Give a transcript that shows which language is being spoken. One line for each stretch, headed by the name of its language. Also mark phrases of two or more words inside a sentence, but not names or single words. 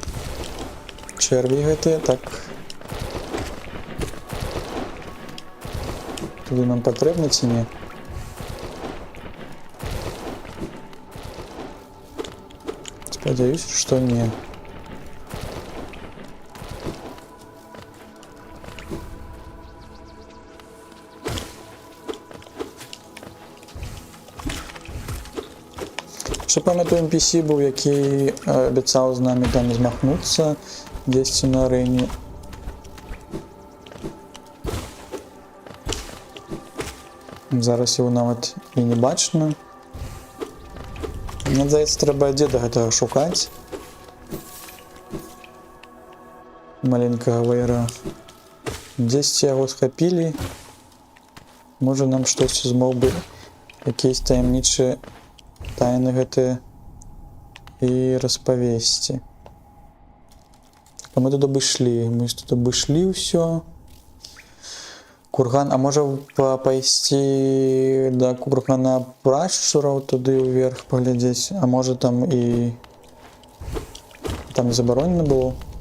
Belarusian: черві гэтыя, так. туди нам патрэбна ці не? Спадзяюся, што не.
Ukrainian: Ще пам'ятаю, NPC був, який обіцяв з нами там змахнутися десь на арені. Зараз його навіть і не бачно. Мені здається, треба діда гэтага шукати. Маленького вайра.
Belarusian: Десь яго схапілі.
Ukrainian: Може нам щось змог би, якісь таємнічі тайны
Belarusian: гэтыя і распавесці. А мы тут абышлі, ўсё. Курган, а можа пайсці да кургана прашчураў туды ўверх паглядзець, а можа там і там забаронена было?